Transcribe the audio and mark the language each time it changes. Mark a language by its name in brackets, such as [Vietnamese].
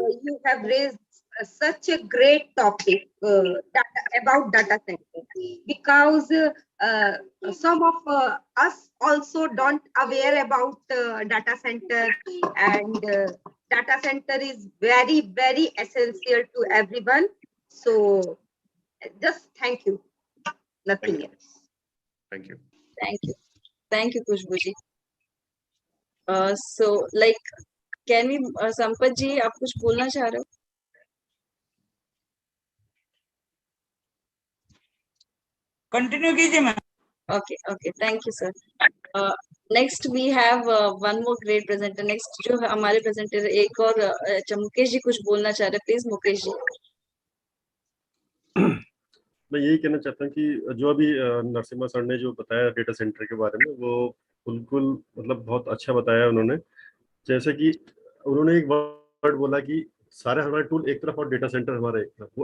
[English] You have raised such a great topic about data center, because some of us also don't aware about data center, and data center is very, very essential to everyone. So just thank you, nothing else. Thank you. Thank you, Khushbuji. So can we, Sampath ji, [Hindi] आप कुछ बोलना चाह रहे हो? Continue कीजिए ma'am. [English] Okay, thank you, sir. Next we have one more great presenter. [Hindi] Next जो हमारे presenter एक और मुकेश जी कुछ बोलना चाह रहे, please मुकेश जी. मैं यही कहना चाहता हूँ कि जो अभी नरसिम्हा सर ने जो बताया डेटा सेंटर के बारे में, वो बिल्कुल मतलब बहुत अच्छा बताया उन्होंने. जैसे कि उन्होंने एक वर्ड बोला कि सारे हमारे टूल एक तरफ और डेटा सेंटर हमारा एक तरफ.